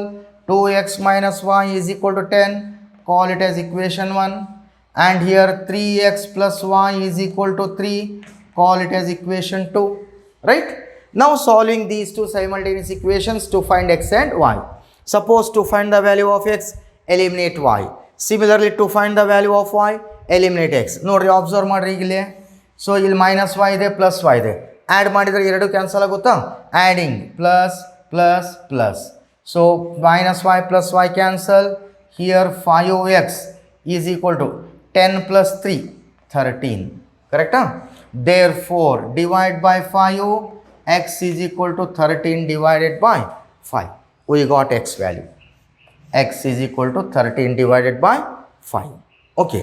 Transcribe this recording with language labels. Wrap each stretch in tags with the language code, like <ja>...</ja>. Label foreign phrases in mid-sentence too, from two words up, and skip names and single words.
<en>2x minus y is equal to 10, call it as equation 1, and here 3x plus y is equal to 3, call it as equation 2. Right? Now solving these two simultaneous equations to find x and y. Suppose to find the value of x, eliminate y. Similarly to find the value of y, eliminate x.</en> <kn>ನೋಡ್ರಿ observe ಮಾಡ್ರಿ ಇಲ್ಲಿ. So il minus y ide plus y ide. Add ಮಾಡಿದ್ರೆ ಎರಡು cancel ಆಗುತ್ತೆ.</kn> <en>Adding plus plus plus. So minus y plus y cancel. Here 5x is equal to 10 plus 3 13. Correct? Therefore divide by 5, x is equal to 13 divided by 5. We got x value. X is equal to 13 divided by 5. Okay.</en>